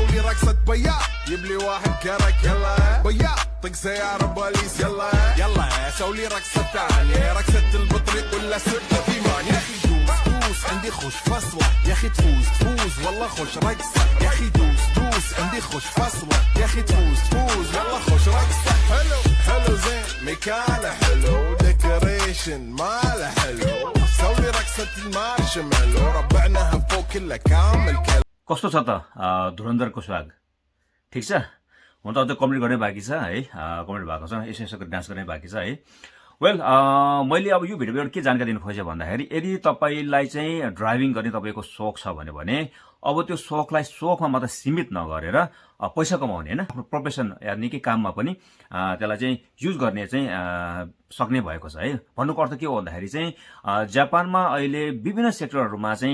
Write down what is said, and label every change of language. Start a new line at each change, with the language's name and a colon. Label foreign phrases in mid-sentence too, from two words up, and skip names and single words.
Arabic: رقصة بياض جيب لي واحد كرك يلا بياض طق سيارة بوليس يلا يلا سوي لي رقصة ثانية رقصة البطريق ولا سبت في مان يا اخي دوس عندي خوش فصلة يا اخي تفوز والله خوش رقصة يا اخي دوس عندي خوش فصلة يا اخي تفوز والله خوش رقصة حلو زين مكانه حلو ديكوريشن ماله حلو سوي رقصة المارشميلو ربعناها فوق كله كامل
Nepali: कस्तो छ त धुरन्धरको स्वाग ठिक छ हुन त अझै कमेन्ट गर्नै बाँकी छ है कमेन्ट भएको छ यसो डान्स गर्नै बाँकी छ है वेल मैले अब यो भिडियोमा के जानकारी दिनु खोजेँ भन्दाखेरि यदि तपाईलाई चाहिँ ड्राइभिङ गर्ने तपाईको सोख छ भने अब त्यो सोखलाई सोखमा मात्र सीमित नगरेर पैसा कमाउने हैन आफ्नो प्रोफेसन या निकै काममा पनि त्यसलाई चाहिँ युज गर्ने चाहिँ सक्ने भएको छ है भन्नुको अर्थ के हो भन्दाखेरि चाहिँ जापानमा अहिले विभिन्न सेक्टरहरुमा चाहिँ